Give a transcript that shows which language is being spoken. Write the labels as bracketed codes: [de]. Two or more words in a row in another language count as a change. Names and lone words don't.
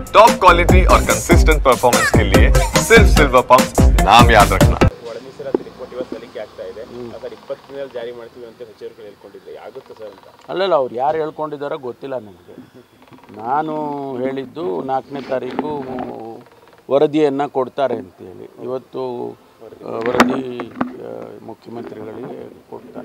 [en] top quality [hi] और [en] consistent performance [hi] के लिए सिर्फ सिल्वर पंप नाम याद रखना। [kn] ಜಾರಿ ಮಾಡ್ತೀವಿ ಅಂತ ಸಚಿವರು ಹೇಳ್ಕೊಂಡಿದ್ರೆ ಆಗುತ್ತೆ ಸರ್ ಅಂತ. ಅಲ್ಲಲ್ಲ ಅವ್ರು ಯಾರು ಹೇಳ್ಕೊಂಡಿದ್ದಾರೋ ಗೊತ್ತಿಲ್ಲ ನನಗೆ. ನಾನು ಹೇಳಿದ್ದು 4ನೇ ತಾರೀಕು ವರದಿಯನ್ನು ಕೊಡ್ತಾರೆ ಅಂತೇಳಿ. ಇವತ್ತು ವರದಿ ಮುಖ್ಯಮಂತ್ರಿಗಳಿಗೆ ಕೊಡ್ತಾರೆ.